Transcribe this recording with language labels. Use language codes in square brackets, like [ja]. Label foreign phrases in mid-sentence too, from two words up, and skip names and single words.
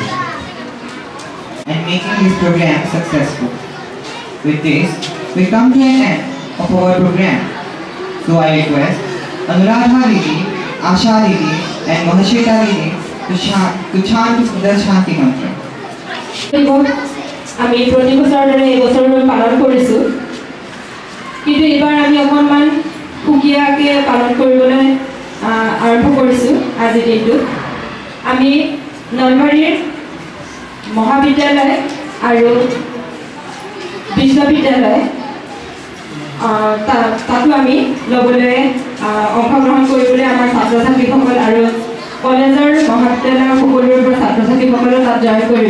[en] And making this program successful. With this, we come to an end of our program. So I request Anuradha Didi, Asha Didi and Mahashweta Didi to chant the Shanti Mantra. [as] আমি প্রতি বছর ধরে এই বছর পালন কৰিছো, কিন্তু এবাৰ আমি অকণমান সুকীয়াকৈ পালন কৰিবলৈ আৰম্ভ কৰিছো। আজি দিনটো আমি নলবাৰীৰ মহাবিদ্যালয় আৰু বিশ্ববিদ্যালয় তাতো আমি ল'বলৈ অংশগ্ৰহণ কৰিবলৈ আমাৰ ছাত্ৰ ছাত্ৰীসকল আৰু কলেজৰ মহাবিদ্যালয়ৰ সকলোবোৰ ছাত্ৰ ছাত্ৰীসকলে তাত জইন কৰিব।